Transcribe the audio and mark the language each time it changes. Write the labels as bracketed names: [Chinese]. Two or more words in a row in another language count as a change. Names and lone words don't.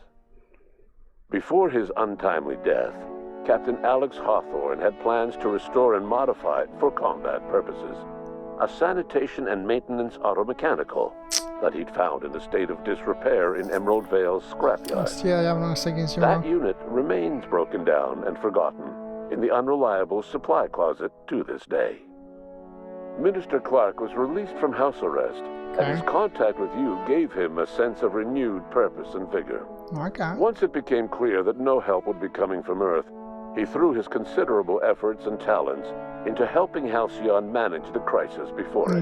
[English] Before his untimely death, Captain Alex Hawthorne had plans to restore and modify it for combat purposes, a sanitation and maintenance automechanical that he'd found in a state of disrepair in Emerald Vale's scrapyard. [Bulgarian] Тя явно не се ги взимала. [English] That unit remains broken down and forgotten in the Unreliable supply closet to this day. Minister Clark was released from house arrest, and his contact with you gave him a sense of renewed purpose and vigor. Okay. Once it became clear that no help would be coming from Earth, he threw his considerable efforts and talents into helping Halcyon manage the crisis before it.